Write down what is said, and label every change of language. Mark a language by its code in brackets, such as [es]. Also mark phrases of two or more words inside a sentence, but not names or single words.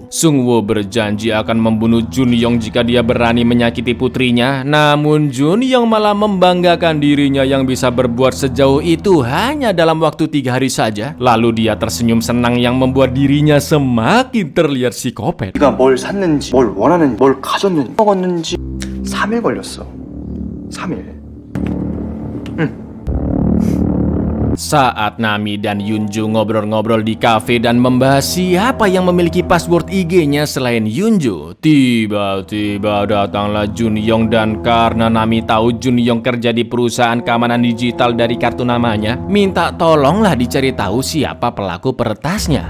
[id] Sungwoo berjanji akan membunuh Junyong jika dia berani menyakiti putrinya. Namun Junyong malah membanggakan dirinya yang bisa berbuat sejauh itu hanya dalam waktu 3 hari saja. Lalu dia tersenyum senang yang membuat dirinya semakin terlihat psikopat. [ko] 네가 뭘 샀는지, 뭘 원하는지, 뭘 가졌는지, 먹었는지 3일 걸렸어. 3일. [id] Saat Nami dan Yunjo ngobrol-ngobrol di kafe dan membahas siapa yang memiliki password IG-nya selain Yunjo, tiba-tiba datanglah Junyong dan karena Nami tahu Junyong kerja di perusahaan keamanan digital dari kartu namanya, minta tolonglah dicari tahu siapa pelaku peretasnya.